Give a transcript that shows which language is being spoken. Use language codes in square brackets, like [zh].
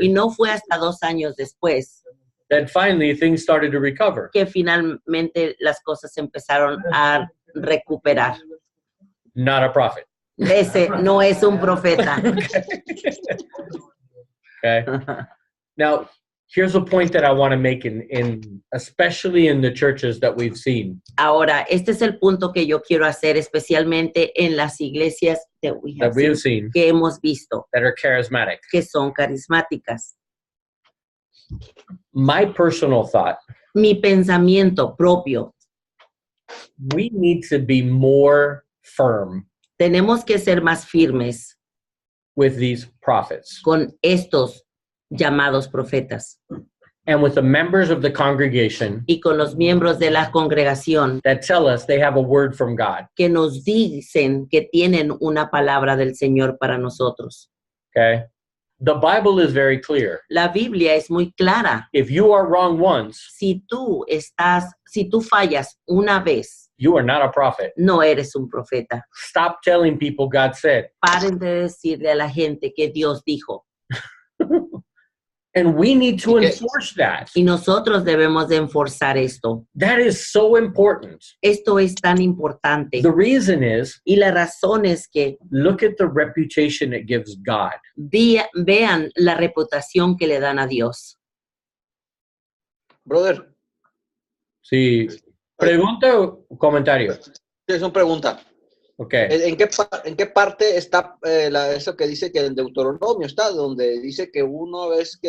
[es] y no fue hasta 2 años después [en] that finally things started to recover. [es] que finalmente las cosas empezaron a recuperar. [en] Not a prophet. [es] Ese no es un profeta. [en] Okay. Now, here's a point that I want to make in especially in the churches that we've seen [es] Ahora, este es el punto que yo quiero hacer, especialmente en las iglesias [en] that we have seen [es] que hemos visto, [en] that are charismatic. [es] que son carismáticas. [en] My personal thought, [es] Mi pensamiento propio, [en] we need to be more firm [es] tenemos que ser más firmes [en] with these prophets [es] con estos llamados profetas [en] and with the members of the congregation [es] y con los miembros de la congregación [en] that tell us they have a word from God. [es] que nos dicen que tienen una palabra del Señor para nosotros. [en] Okay. The Bible is very clear. [es] La Biblia es muy clara. [en] If you are wrong once, [es] Si tú fallas una vez, [en] you are not a prophet. [es] no eres un profeta. [en] Stop telling people God said. [es] Paren de decirle a la gente que Dios dijo. [en] And we need to enforce that. [es] Y nosotros debemos de enforzar esto. [en] That is so important. [es] Esto es tan importante. [en] The reason is, [es] Y la razón es que [en] look at the reputation it gives God. [es] vean la reputación que le dan a Dios. [en] Brother, [es] Sí. Pregunta o comentario. es una pregunta. [en] Okay. [es] ¿En qué parte está eso que dice que en Deuteronomio está, donde dice que una vez que